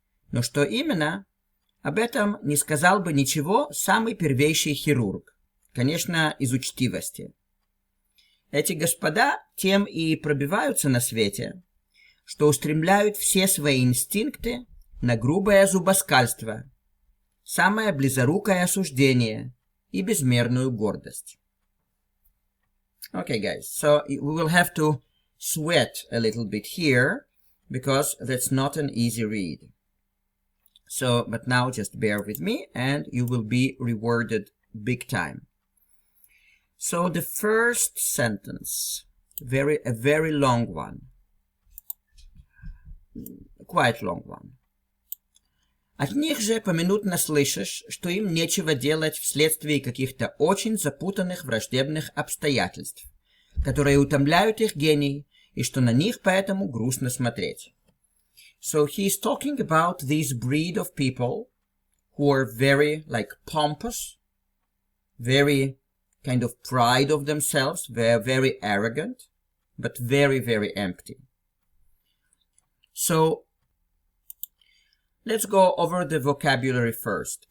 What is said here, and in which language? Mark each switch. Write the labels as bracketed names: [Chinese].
[Russian] Но что именно, об этом не сказал бы ничего самый первейший хирург, конечно, из учтивости. Эти господа тем и пробиваются на свете, что устремляют все свои инстинкты на грубое зубоскальство, самое близорукое осуждение и безмерную гордость. [English] Okay, guys, so we will have to sweat a little bit here, because that's not an easy read. So, but now just bear with me, and you will be rewarded big time. So the first sentence, a very long one, quite long one. [Russian] От них же поминутно слышишь, что им нечего делать вследствие каких-то очень запутанных враждебных обстоятельств, которые утомляют их гений, и что на них поэтому грустно смотреть. [English] So he is talking about this breed of people who are very, pompous, very kind of pride of themselves, very arrogant, but very, very empty. So, let's go over the vocabulary first.